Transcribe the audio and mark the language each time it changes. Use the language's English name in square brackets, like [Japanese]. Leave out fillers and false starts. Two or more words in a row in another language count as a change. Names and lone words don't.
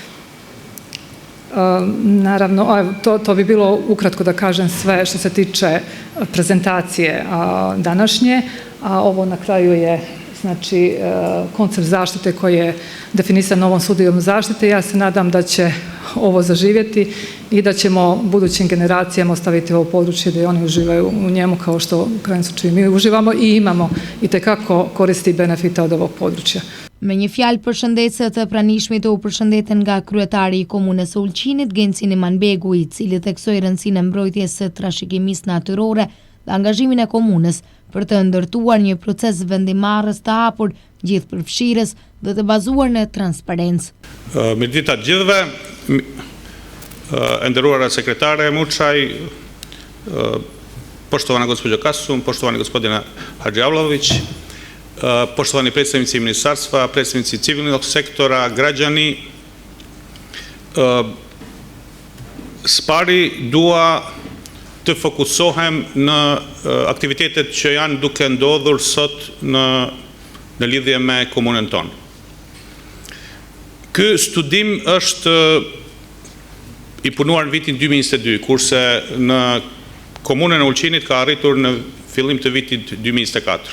[Serbian] Naravno, to bi bilo ukratko, da kažem, sve što se tiče prezentacije današnje, a ovo na kraju je, znači, koncept zaštite koji je definisan novom studijom zaštite. Ja se nadam da će ovo zaživjeti i da ćemo budućim generacijama ostaviti ovo područje da i oni uživaju u njemu kao što u krajnjem slučaju mi uživamo i imamo itekako koristi i benefita od ovog područja. [Albanian] Me një fjalë përshëndetëse të pranishmit u përshëndeten nga kryetari i Komunës së Ulqinit, Gencin Imanbegu, i cili theksoi rëndësinë e mbrojtjes së trashëgimisë natyrore dhe angazhimin e komunës për të ndërtuar një proces vendimarrës të hapur, gjithëpërfshirës dhe të bazuar në transparencë. Mirëdita të gjithëve, e nderuara sekretare Muçaj, [Serbian] poštovana gospođo Kasum, poštovani gospodine Hadžiavlović, poštovani predstavnici ministarstva, predstavnici civilnog sektora, građani, [Albanian] spari dua të fokusohem në aktivitetet që janë duke ndodhur sot në lidhje me komunën tonë. Ky studim është i punuar në vitin 2022, kurse në komunën e Ulqinit ka arritur në fillim të vitit 2024.